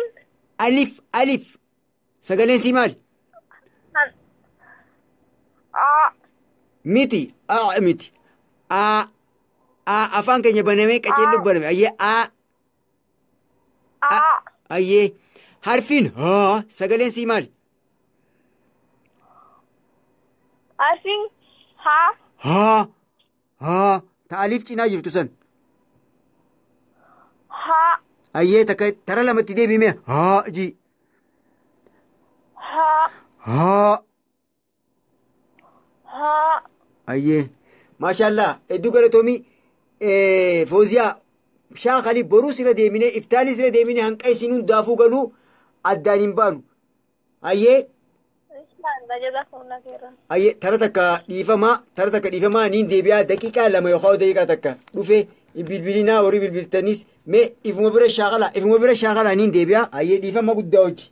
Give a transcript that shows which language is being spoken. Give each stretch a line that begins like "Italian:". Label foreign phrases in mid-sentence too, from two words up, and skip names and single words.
Oromo: alif sagaleen sii maali miti miti afaan keenya banamee qaceellu baname ayyee ayyee harfiin haa sagaleen sii maali
Arabic: عارفين ها
Oromo: haa ta aliif cinaa jirtu san ها ayyee takka tara lamatti deebime haa ji ها haa ها ayyee maashaallah hedduu galatoomii fooziyaa shaakali boruus irra deemine iftaanis irra deemine hanqa isin hundaafuu galuu addaan hin baanu ayyee
Arabic: جزاكم الله خيرا
Oromo: ayyee tara takka dhiifamaa niin deebi'aa daqiiqaa lama yookaan daqiiqaa takka dhufe bilbilinaa horii bilbiltanis mee ifuma bira shaakalaa niin deebi'aa ayyee dhiifama guddaa hojii